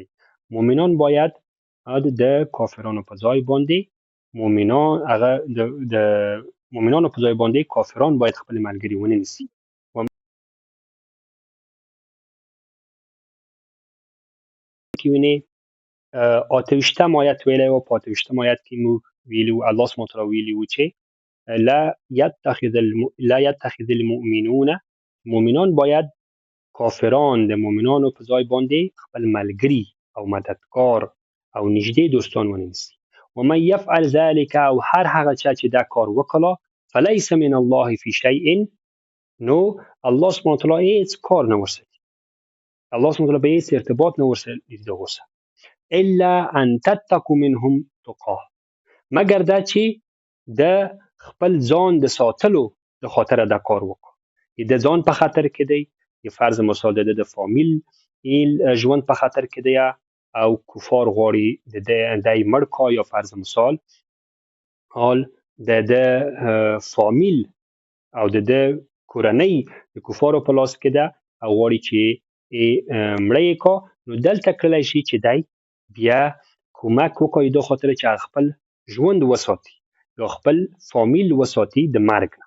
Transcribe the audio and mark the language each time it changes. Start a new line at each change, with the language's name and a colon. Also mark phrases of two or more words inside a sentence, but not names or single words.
Pashto: مؤمنان باید د کافرانو په ځای باندې مؤمنانو په ځای باندې کافران باید خپل ملګري ونه نیسي. کې ویني 28م آیت ویلی و. په 28م آیت کې موږ ویلي وو،
Arabic: الله سبحانه وتعالی
Pashto: ویلي وو چې
Arabic: لا يتخذ المؤمنون،
Pashto: مؤمنان باید کافران د مؤمنانو په ځای باندې خپل ملګري او مددکار او نږدې دوستان ونه نیسي.
Arabic: ومن يفعل ذلك،
Pashto: او هر هغه چا چې دا کار وکړه،
Arabic: فليس من الله في شيء،
Pashto: نو
Arabic: الله سبحانه وتعالی
Pashto: هیڅ کار نه ورسره،
Arabic: الله سبحانه وتعالی
Pashto: به هیڅ ارتباط نه ورسره دغه سره،
Arabic: الا ان تتقوا منهم تقاه،
Pashto: مگر دا چې د خپل ځان د ساتلو د خاطر دا کار وکړو. د ځان په خطر کې دی، د فرض مثال د فامیل ژوند په خطر کې دی، او کفار غواړي د مړ کا، یا فرض مثال حال د فامیل او د کورنۍ د کفارو په لاس کې ده، او غواړي چې مړه کا، نو دلته کړلی شي چې دی بیا کومک وکړي د خاطر چې خپل ژوند وساتي یا خپل فامیل وساتي د مرګ نه.